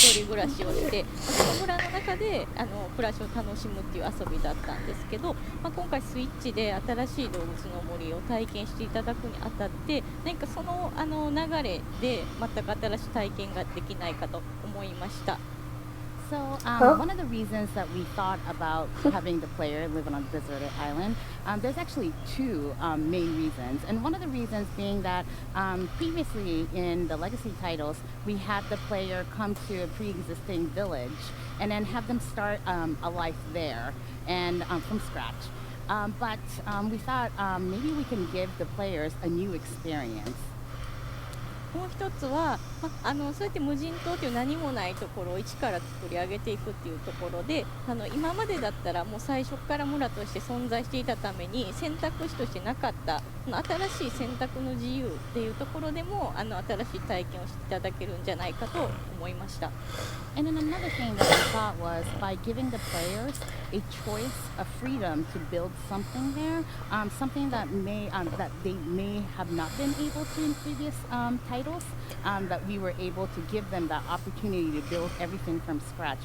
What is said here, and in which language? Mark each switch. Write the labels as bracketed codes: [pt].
[ja] 暮らしをしてその村の中で暮らしを楽しむっていう遊びだったんですけど、今回スイッチで新しい動物の森を体験していただくにあたって何かその流れで全く新しい体験ができないかと思いました。 [en] So, one of the reasons that we thought about having the player live on a deserted island, there's actually two main reasons. And one of the reasons being that previously in the legacy titles, we had the player come to a pre-existing village and then have them start a life there and from scratch. But we thought maybe we can give the players a new experience. [ja] もう一つは、そうやって無人島という何もないところを一から作り上げていくっていうところで今までだったらもう最初から村として存在していたために選択肢としてなかった新しい選択の自由っていうところでも新しい体験をしていただけるんじゃないかと思いました。 [en] And then another thing that we thought was by giving the players a choice, a freedom to build something there, something that that they may have not been able to in previous titles, that we were able to give them that opportunity to build everything from scratch.